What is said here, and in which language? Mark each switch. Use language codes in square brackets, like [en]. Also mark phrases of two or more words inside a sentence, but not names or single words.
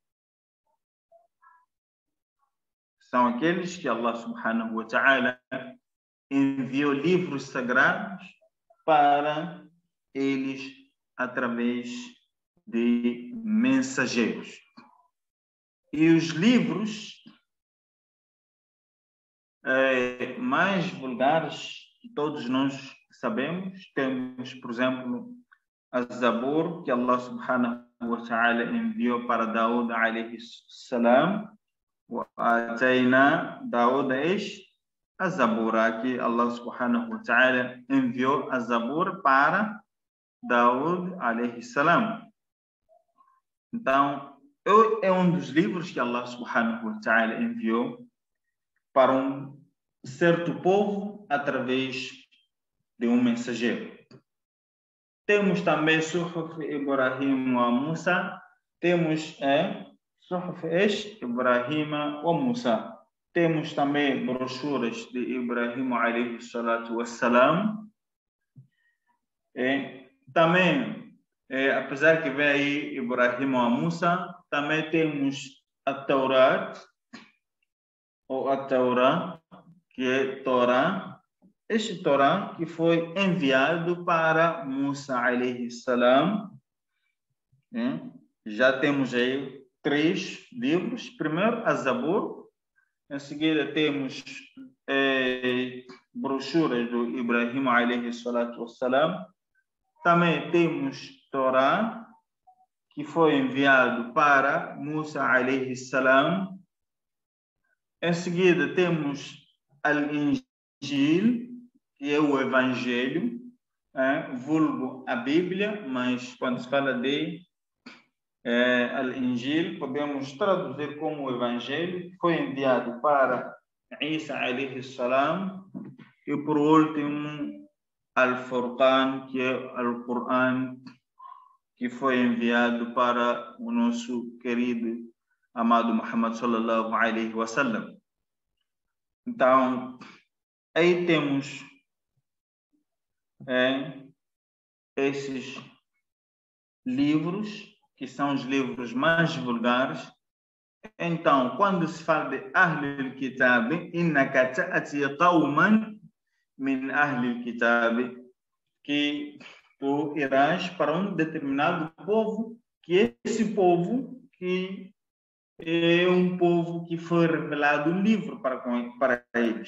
[pt] São aqueles que [ar] الله سبحانه وتعالى [pt] enviou livros sagrados para eles através de mensageiros. E os livros mais vulgares que todos nós sabemos, temos, por exemplo, a Zabur, que [ar] الله سبحانه وتعالى [pt] enviou para Daud [ar] عليه السلام, وآتينا داود زبورا, [pt] que [ar] الله سبحانه وتعالى [pt] enviou a Zabur para Daud [ar] عليه السلام. [pt] Então, é um dos livros que [ar] الله سبحانه وتعالى [pt] enviou para um certo povo através de um mensageiro. Temos também Suhuf Ibrahim wa Musa, temos Suhuf Ibrahim wa Musa. Temos também brochuras de Ibrahim [ar] عليه الصلاة والسلام. [pt] Também, apesar que vem aí Ibrahim wa Musa, também temos a Taurat, ou a Taurá, que é Torá. Este Torá que foi enviado para Musa [ar] عليه السلام. [pt] Já temos aí 3 livros. Primeiro, a Zabur. Em seguida, temos brochuras do Ibrahim [ar] عليه الصلاة والسلام. [pt] Também temos Torá, que foi enviado para Musa [ar] عليه السلام. [pt] Em seguida, temos Al-Injil, que é o Evangelho, vulgo a Bíblia, mas quando se fala de Al-Injil, podemos traduzir como o Evangelho, que foi enviado para Isa [ar] عليه السلام. [pt] E por último, Al-Furqan, que é Al-Quran, que foi enviado para o nosso querido amado Muhammad [ar] صلى الله عليه وسلم. [pt] Então, aí temos esses livros, que são os livros mais vulgares. Então, quando se fala de [ar] أهل الكتاب, إنك تأتي قوما من أهل الكتاب, [pt] que tu irás para um determinado povo, que esse povo que é um povo que foi revelado um livro para eles.